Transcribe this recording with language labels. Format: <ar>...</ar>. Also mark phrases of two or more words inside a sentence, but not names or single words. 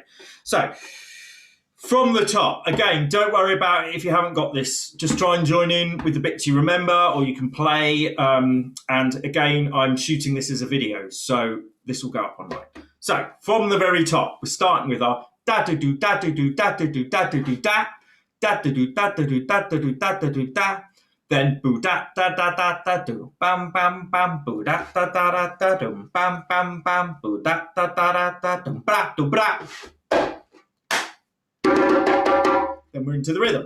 <en>So from the top, again, don't worry about it if you haven't got this. Just try and join in with the bits you remember, or you can play. And again, I'm shooting this as a video, so this will go up online. So from the very top, we're starting with our da-da-do, da-da-do, da-da-do, da-da-do, da, da-da-do, da-da-do, da-da-do, da-da-do, da. Then boo da da da da da do bam bam bam boo da da da da da dum bam bam bam boo da da da da da dum bra do bra. Then we're into the rhythm.</en>